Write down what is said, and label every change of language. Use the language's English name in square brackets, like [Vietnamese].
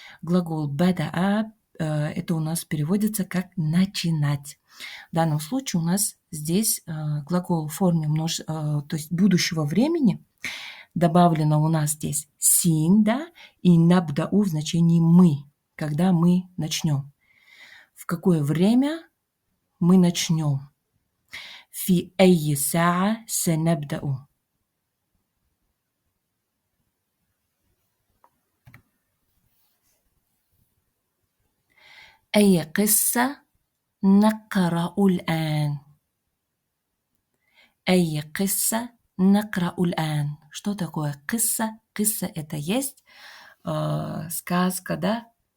[Russian] Глагол бадаа это у нас переводится как начинать. В данном случае у нас здесь глагол в форме то есть будущего времени. Добавлено у нас здесь син, да, и набдау в значении мы, когда мы начнем. В какое время мы начнем? [Arabic] في أي ساعة سنبدأ؟ أي قصة نقرأ الآن؟ أي قصة نقرأ الآن? [Russian] Что такое قصة? قصة это есть сказка, да?